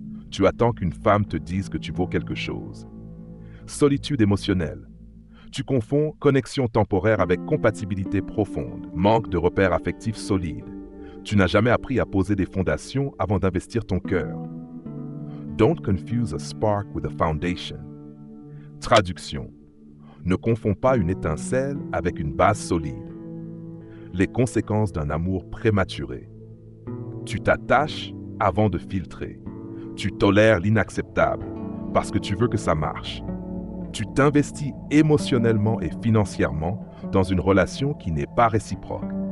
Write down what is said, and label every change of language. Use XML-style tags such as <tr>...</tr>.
<fr>Tu attends qu'une femme te dise que tu vaux quelque chose. Solitude émotionnelle. Tu confonds connexion temporaire avec compatibilité profonde. Manque de repères affectifs solides. Tu n'as jamais appris à poser des fondations avant d'investir ton cœur.</fr> <en>Don't confuse a spark with a foundation.</en> <fr>Traduction. Ne confonds pas une étincelle avec une base solide. Les conséquences d'un amour prématuré. Tu t'attaches avant de filtrer. Tu tolères l'inacceptable parce que tu veux que ça marche. Tu t'investis émotionnellement et financièrement dans une relation qui n'est pas réciproque.</fr>